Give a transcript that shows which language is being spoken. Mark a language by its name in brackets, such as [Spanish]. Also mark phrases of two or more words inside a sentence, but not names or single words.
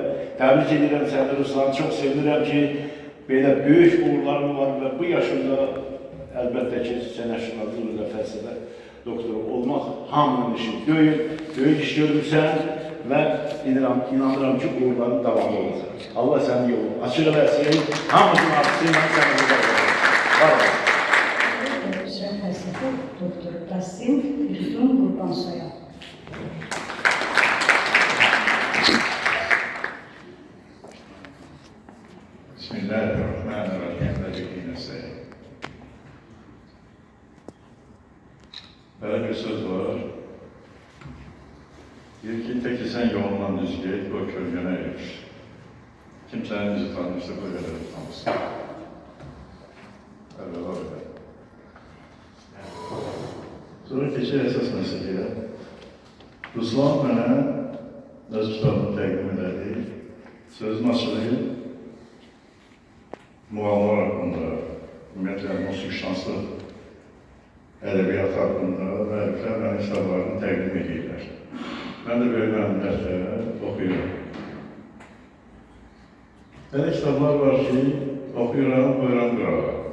[Azerbaijani] Təbrik edirəm səni Ruslan, çox sevinirəm ki, belə böyük uğurlarım var və bu yaşımda əlbəttə ki, sənət şünaslıq və fəlsəfə doktoru olmaq hamının işi deyil, böyük iş görürsən və inanıram ki, uğurların davamı olacaq. Allah sənin yolu açıq eləsin, hamısının artısıyla sənə olacaq. Var olun. Üzrə fəlsəfə doktoru Qassim Firidun Qurbansoya. [Arabic] Bismillahirrahmanirrahim. [Turkish] Böyle bir söz var. Diyor ki, tek ki sen yolundan düz git, o kölgene erir. Kimsenin bizi tanıştı, bu kadar tanıştı. Öyle var öyle. Sonra keçir esas meseleye. [Azerbaijani] Ruslan bana öz kitabını təqdim edədi. Sözün açılığı muğamlar haqqında, ümumiyyətlə musiqişnaslıq, ədəbiyyat haqqında və əliflər mənim kitablarını təqdim edirlər. Mən də böyük məmnuniyyətlə oxuyuram. Belə kitablar var ki, oxuyuram, qoyuram qırağa.